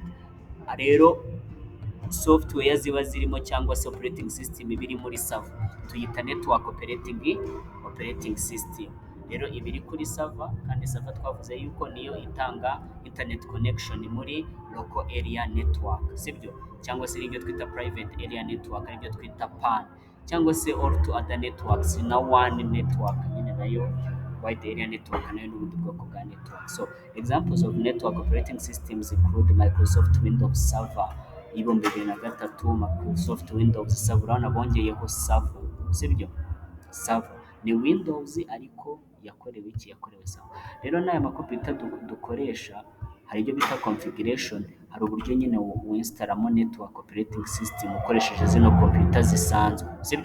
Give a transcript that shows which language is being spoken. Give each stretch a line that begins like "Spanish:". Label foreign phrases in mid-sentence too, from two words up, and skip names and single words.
Kinyarwanda: Rero software ziba zirimo cyangwa se
English: operating system
Kinyarwanda: iba iri muri server tuyita
English: network operating system.
Kinyarwanda: Rero iba iri kuri server, kandi server twavuze yuko niyo itanga
English: internet connection
Kinyarwanda: muri
English: local area network,
Kinyarwanda: sibyo? Cyangwa se ibyo twita
English: private area network,
Kinyarwanda: aribyo twita PAN, cyangwa se
English: all to other networks
Kinyarwanda: na
English: one network
Kinyarwanda: nyine nayo
English: wide area network
Kinyarwanda: nayo n'ubundi bwoko bwa network.
English: So examples of network operating systems include Microsoft Windows Server ibihumbi 2003, Microsoft Windows Server,
Kinyarwanda: urabona bongeyeho server, sibyo? Server ni Windows ariko yakorewe server. Rero n'aya makompiyuta dukoresha hari ibyo bita configuration, hari uburyo nyine winstalamo
English: network operating system
Kinyarwanda: ukoresheje zino kompiyuta zisanzwe, sibyo?